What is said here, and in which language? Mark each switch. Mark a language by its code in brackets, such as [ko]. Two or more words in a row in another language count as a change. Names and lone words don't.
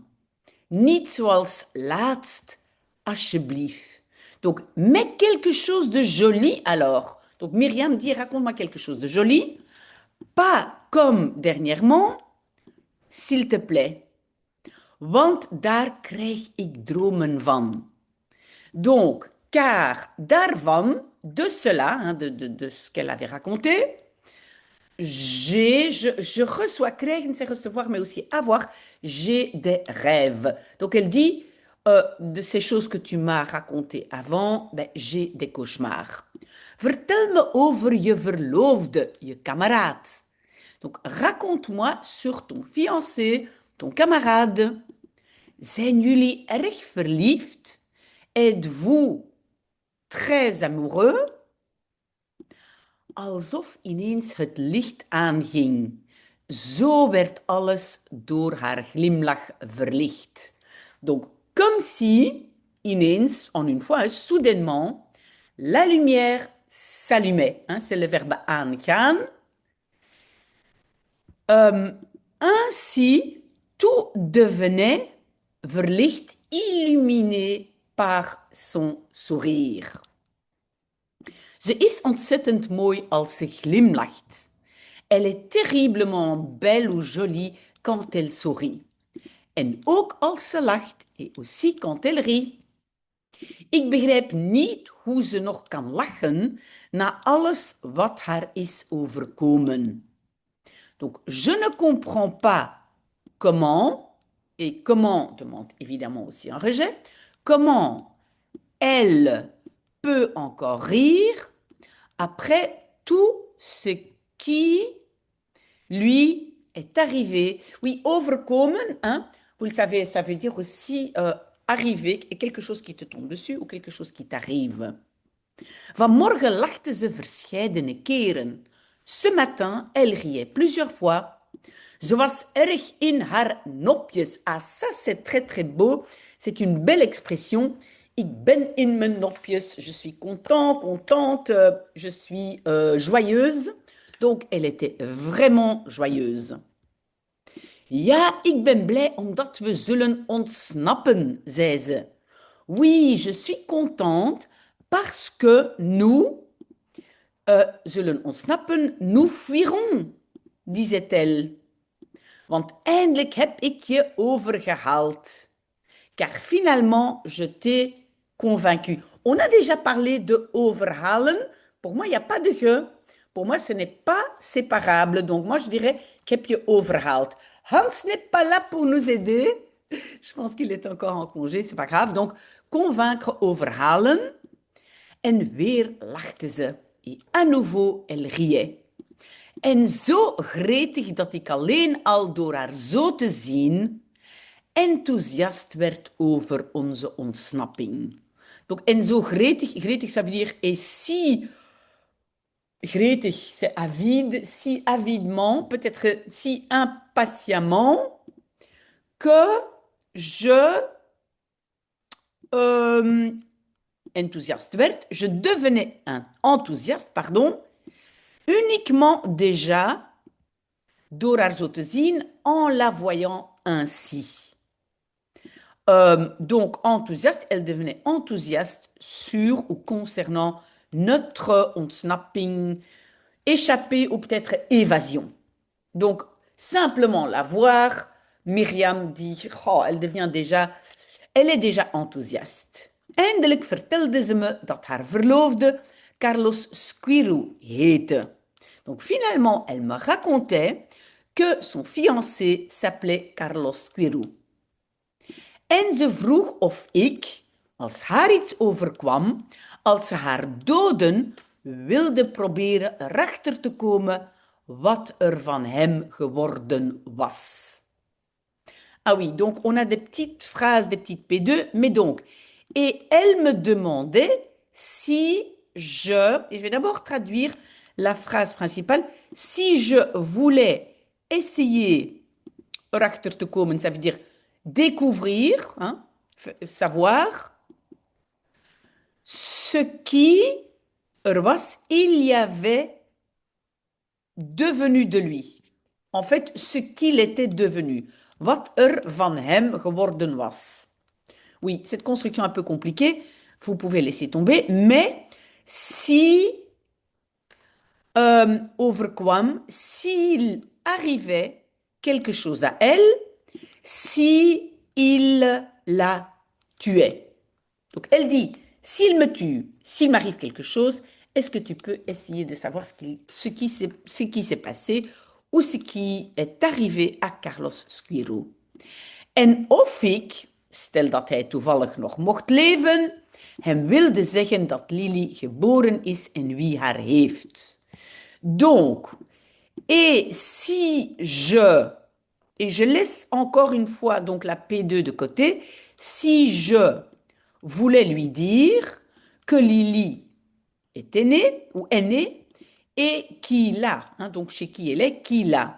[nl] Niet zoals laatst, alsjeblieft. [fr] Donc, mais quelque chose de joli alors. Donc, Myriam dit, raconte-moi quelque chose de joli. Pas comme dernièrement, s'il te plaît. [nl] Want daar krijg ik dromen van. [fr] Donc, car daarvan, de cela, hein, de ce qu'elle avait raconté, je reçois, krijgen, c'est recevoir, mais aussi avoir, j'ai des rêves. Donc elle dit, de ces choses que tu m'as racontées avant, ben, j'ai des cauchemars. [nl] Vertel me over je verloofde, je kameraad. [fr] Donc raconte-moi sur ton fiancé, ton camarade. [nl] Zijn jullie erg verliefd? [fr] Êtes-vous très amoureux? [nl] Alsof ineens het licht aanging. Zo werd alles door haar glimlach verlicht. [fr] Donc, comme si, ineens, en une fois, soudainement, la lumière s'allumait. Hein, c'est le verbe aangaan. Ainsi, tout devenait verlicht, illuminé par son sourire. [nl] Ze is ontzettend mooi als ze glimlacht. [fr] Elle est terriblement belle ou jolie quand elle sourit. [nl] En ook als ze lacht [fr] et aussi quand elle rit. [nl] Ik begrijp niet hoe ze nog kan lachen na alles wat haar is overkomen. [fr] Donc, je ne comprends pas comment, et comment demande évidemment aussi un rejet, comment elle peut encore rire après tout ce qui lui est arrivé. Oui, overkomen, hein, vous le savez, ça veut dire aussi arriver, quelque chose qui te tombe dessus ou quelque chose qui t'arrive. [nl] Vanmorgen lachte ze verscheidene keren. [fr] Ce matin, elle riait plusieurs fois. [nl] Ze was erg in haar nopjes. [fr] Ah, ça, c'est très, très beau. C'est une belle expression. [nl] Ik ben in mijn nopjes. [fr] Je suis content, contente. Je suis joyeuse. Donc, elle était vraiment joyeuse. [nl] Ja, ik ben blij omdat we zullen ontsnappen, zei ze. [fr] Oui, je suis contente parce que nous [nl] zullen ontsnappen, [fr] nous fuirons, disait-elle. [nl] Want eindelijk heb ik je overgehaald. [fr] Car finalement, je t'ai convaincu. On a déjà parlé de overhalen. Pour moi, il n'y a pas de ge. Pour moi, ce n'est pas séparable. Donc, moi, je dirais [nl] ik heb je overhaald. [fr] Hans n'est pas là pour nous aider. Je pense qu'il est encore en congé, c'est pas grave. Donc, convaincre, [nl] overhalen. En weer lachte ze. [fr] Et à nouveau, elle riait. [nl] En zo gretig dat ik alleen al door haar zo te zien enthousiast werd over onze ontsnapping. Donc, en zo gretig, gretig, [fr] ça veut dire, et si gretig, c'est avide, si avidement, peut-être si impatiemment, que je enthousiaste werd, je devenais un enthousiaste, pardon, uniquement déjà [nl] door haar zo te zien [fr] en la voyant ainsi. Donc, enthousiaste, elle devenait enthousiaste sur ou concernant notre ontsnapping, échappée ou peut-être évasion. Donc, simplement la voir, Myriam dit, oh, elle est déjà enthousiaste. [nl] Eindelijk vertelde ze me dat haar verloofde Carlos Squirrou heette. [fr] Donc, finalement, elle me racontait que son fiancé s'appelait Carlos Squirrou. [nl] En ze vroeg of ik, als haar iets overkwam, als ze haar doden, wilde proberen erachter te komen wat er van hem geworden was. [fr] Ah oui, donc on a des petites phrases, des petites P2, mais donc, et elle me demandait si et je vais d'abord traduire la phrase principale, si je voulais essayer [nl] erachter te komen, [fr] ça veut dire découvrir, hein, savoir ce qui was, il y avait devenu de lui. En fait, ce qu'il était devenu. [nl] Wat van hem geworden was. [fr] Oui, cette construction un peu compliquée, vous pouvez laisser tomber, mais si overkwam, s'il arrivait quelque chose à elle, si il la tuait. Donc elle dit, s'il me tue, s'il m'arrive quelque chose, est-ce que tu peux essayer de savoir ce qui s'est passé ou ce qui est arrivé à Carlos Squiro? [nl] En of ik, stel dat hij toevallig nog mocht leven, hem wilde zeggen dat Lily geboren is en wie haar heeft. [fr] Donc, et je laisse encore une fois donc la P2 de côté, si je voulais lui dire que Lily était née ou est née et qui l'a, hein, donc chez qui elle est, qui l'a.